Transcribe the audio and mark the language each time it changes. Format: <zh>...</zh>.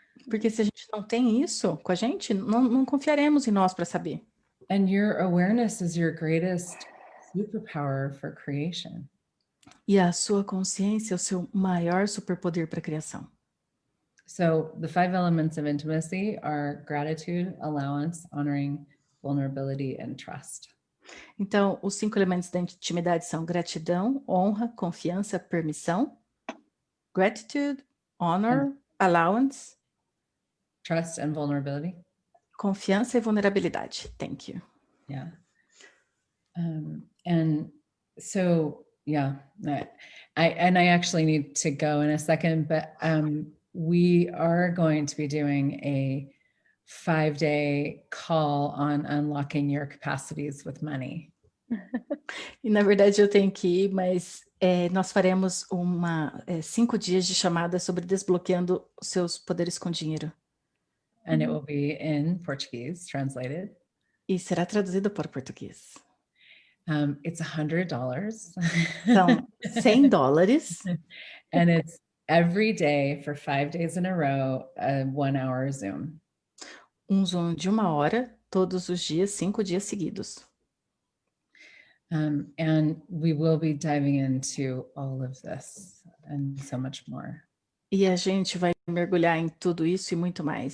<pt>Porque se a gente não tem isso com a gente, não confiaremos em nós para saber.</pt> <en>And your awareness is your greatest superpower for creation.</en> <pt>E a sua consciência é o seu maior superpoder para a criação.</pt> <en>So the 5 elements of intimacy are gratitude, allowance, honoring, vulnerability, and trust.</en> <pt>Então, os 5 elementos da intimidade são gratidão, honra, confiança, permissão,</pt> <en>gratitude, honor, allowance, Trust and vulnerability.</en> <pt>confiança e vulnerabilidade.</pt> <en>Thank you. Yeah. And so, yeah, I actually need to go in a second, but we are going to be doing a 5-day call on unlocking your capacities with money.</en> <pt>E na verdade eu tenho que ir, mas nós faremos 5 dias de chamada sobre desbloqueando os seus poderes com dinheiro.</pt> <en>And it will be in Portuguese, translated.</en> <pt>E será traduzido para o português.</pt> <en>It's $100.</en> <pt>São $100.</pt> <en>And it's every day for 5 days in a row, a 1-hour Zoom.</en> <pt>Zoom de 1 hora, todos os dias, 5 dias seguidos.</pt> <en>And we will be diving into all of this and so much more.</en> <pt>E a gente vai mergulhar em tudo isso e muito mais.</pt>